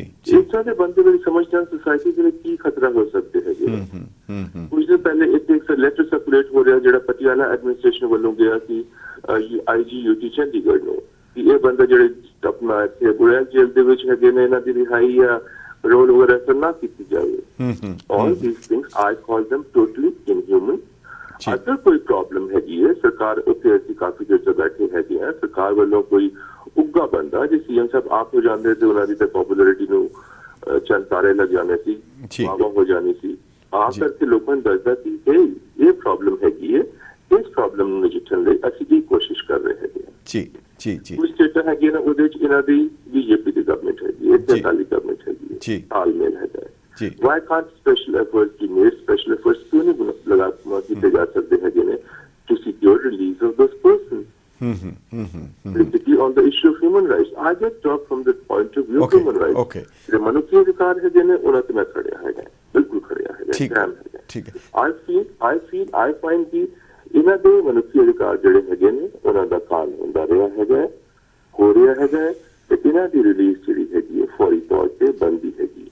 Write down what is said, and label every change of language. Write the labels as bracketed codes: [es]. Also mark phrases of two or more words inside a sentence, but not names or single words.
[pa] ਇਸ ਤਰ੍ਹਾਂ ਦੇ ਬੰਦੇ ਜਿਹੜੀ ਸਮਝਦਾਰ ਸੋਸਾਇਟੀ ਦੇ ਲਈ ਕੀ ਖਤਰਾ ਹੋ ਸਕਦੇ ਹੈਗੇ ਕੁਝ ਦਿਨ ਪਹਿਲੇ ਇੱਕ ਲੈਟਰ ਸਰਕੂਲੇਟ ਹੋ ਰਿਹਾ ਜਿਹੜਾ ਪਟਿਆਲਾ ਐਡਮਿਨਿਸਟ੍ਰੇਸ਼ਨ ਵੱਲੋਂ ਗਿਆ ਕਿ IGUT ਚੰਡੀਗੜ੍ਹ ਨੂੰ ਕਿ ਇਹ ਬੰਦੇ ਜਿਹੜੇ ਆਪਣਾ ਇੱਥੇ ਬੁੜਿਆ ਜੇਲ੍ਹ ਦੇ ਵਿੱਚ ਹੈਗੇ ਨੇ ਇਹਨਾਂ ਦੀ ਰਿਹਾਈ ਜਾਂ ਰੋਲ ਵਗੈਰਾ ਨਾ ਕੀਤੀ ਜਾਵੇ [en] all these things I call them totally inhuman [pa] ਅਗਰ ਕੋਈ ਪ੍ਰੋਬਲਮ ਹੈਗੀ ਹੈ ਸਰਕਾਰ ਉੱਥੇ ਅਸੀਂ ਕਾਫੀ ਦੇਰ ਤੋਂ ਬੈਠੇ ਹੈਗੇ ਆ ਸਰਕਾਰ ਵੱਲੋਂ ਕੋਈ ਉੱਗਾ ਬੰਦਾ ਜੇ ਸੀਐਮ ਸਾਹਿਬ ਆਪ ਹੋ ਜਾਂਦੇ ਤੇ ਉਹਨਾਂ ਦੀ ਤਾਂ ਪੋਪੂਲੈਰਿਟੀ ਨੂੰ ਚੰਦ ਤਾਰੇ ਲੱਗ ਜਾਣੇ ਸੀ ਵਾਵਾ ਹੋ ਜਾਣੀ ਸੀ ਆ ਕਰਕੇ ਲੋਕਾਂ ਨੂੰ ਦੱਸਦਾ ਕਿ ਇਹ ਪ੍ਰੋਬਲਮ ਹੈਗੀ ਹੈ ਇਸ ਪ੍ਰੋਬਲਮ ਨੂੰ ਨਜਿੱਠਣ ਲਈ ਅਸੀਂ ਕੀ ਕੋਸ਼ਿਸ਼ ਕਰ ਰਹੇ ਹੈਗੇ ਆ ਜੀ ਜੀ ਜੀ ਕੁਝ ਸਟੇਟਾਂ ਹੈਗੀਆਂ ਨੇ ਉਹਦੇ 'ਚ ਇਹਨਾਂ ਦੀ BJP ਦੀ ਗਵਰਨਮੈਂਟ ਹੈਗੀ ਹੈ ਇੱਥੇ ਅਕਾਲੀ ਗਵਰਨਮੈਂਟ ਹੈਗੀ ਹੈ ਜੀ ਤਾਲਮੇਲ ਹੈਗਾ ਜੀ [en] why can't special efforts be made special efforts [pa] ਕਿਉਂ ਨਹੀਂ ਲਗਾ ਕੀਤੇ ਜਾ ਸਕਦੇ ਹੈਗੇ ਨੇ [en] to secure release of those persons particularly on the issue of human rights I just talk from the point of view of human rights [pa] ਜਿਹੜੇ ਮਨੁੱਖੀ ਅਧਿਕਾਰ ਹੈਗੇ ਨੇ ਉਹਨਾਂ ਤੇ ਮੈਂ ਖੜਿਆ ਹੈਗਾ ਬਿਲਕੁਲ ਖੜਿਆ ਹੈਗਾ ਠੀਕ ਹੈ [en] I find [pa] ਕਿ ਇਹਨਾਂ ਦੇ ਮਨੁੱਖੀ ਅਧਿਕਾਰ ਜਿਹੜੇ ਹੈਗੇ ਨੇ ਉਹਨਾਂ ਦਾ ਕਾਲ ਹੁੰਦਾ ਰਿਹਾ ਹੈਗਾ ਹੋ ਰਿਹਾ ਹੈਗਾ ਤੇ ਇਹਨਾਂ ਦੀ ਰਿਲੀਜ਼ ਜਿਹੜੀ ਹੈਗੀ ਹੈ ਫੌਰੀ ਤੌਰ ਤੇ ਬੰਦੀ ਹੈਗੀ